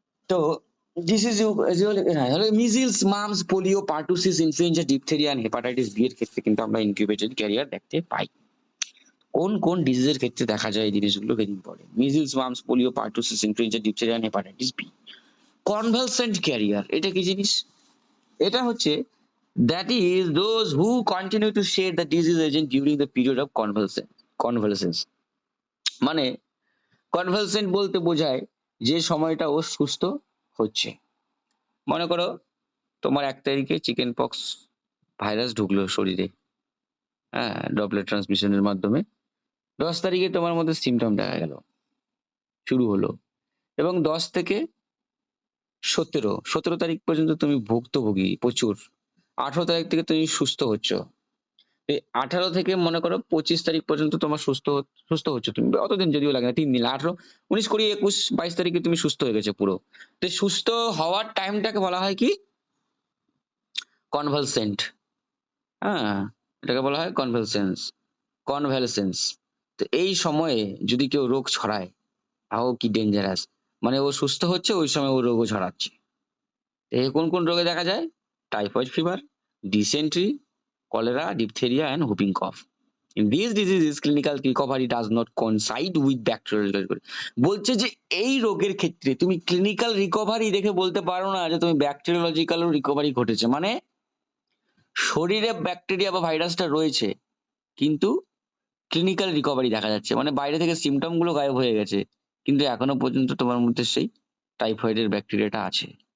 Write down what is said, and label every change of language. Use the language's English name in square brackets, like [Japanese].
[Bangla] তো [English] this is [Bangla] মিজিলস, mum's, polio, pertussis, influenza, diphtheria and hepatitis B এর ক্ষেত্রে কিন্তু আমরা ইনকিউবেটেড ক্যারিয়ার দেখতে পাই। কোন কোন ডিজিজের ক্ষেত্রে দেখা যায় এই জিনিসগুলো very important. মিজিলস, mum's, polio, pertussis, influenza, diphtheria and hepatitis B. Convulsant career এটা কি জিনিস? এটা হচ্ছে [English] that is those who continue to share the disease agent during the period of convalescence। [Bangla] মানে কনভালসেন্ট বলতে বোঝায় যে সময়টা ও সুস্থ হচ্ছে। মনে করো তোমার 1 তারিখে চিকেন পক্স ভাইরাস ঢুকলো শরীরে, হ্যাঁ, ড্রপলেট ট্রান্সমিশনের মাধ্যমে। 10 তারিখে তোমার মধ্যে সিমটম দেখা গেল, শুরু হলো, এবং 10 থেকে 17 তারিখ পর্যন্ত তুমি ভুক্তভোগী প্রচুর। 18 তারিখ থেকে তুমি সুস্থ হচ্ছ। এই 18 থেকে মনে করো 25 তারিখ পর্যন্ত তোমার সুস্থ হচ্ছে তুমি, অতদিন যদিও লাগে না, 3 দিন, 18, 19, 20, 21, 22 তারিখে তুমি সুস্থ হয়ে গেছে পুরো। তো সুস্থ হওয়ার টাইমটাকে বলা হয় কি? কনভালসেন্ট। হ্যাঁ, এটাকে বলা হয় কনভালসেন্স। তো এই সময়ে যদি কেউ রোগ ছড়ায়, তাও কি ডেঞ্জারাস। মানে ও সুস্থ হচ্ছে, ওই সময় ও রোগও ছড়াচ্ছে। এই কোন কোন রোগে দেখা যায়? [English] Typhoid fever, dysentery, cholera, diphtheria and whooping cough. In these diseases clinical recovery does not coincide with bacterial recovery। [Bangla] বলছে যে এই রোগের ক্ষেত্রে তুমি ক্লিনিক্যাল রিকভারি দেখে বলতে পারো না যে তুমি ব্যাকটেরিওলজিক্যাল রিকভারি ঘটেছে। মানে শরীরে ব্যাকটেরিয়া বা ভাইরাসটা রয়েছে, কিন্তু ক্লিনিক্যাল রিকভারি দেখা যাচ্ছে, মানে বাইরে থেকে সিমটম গুলো গায়েব হয়ে গেছে, কিন্তু এখনো পর্যন্ত তোমার মধ্যে সেই টাইফয়েডের ব্যাকটেরিয়াটা আছে।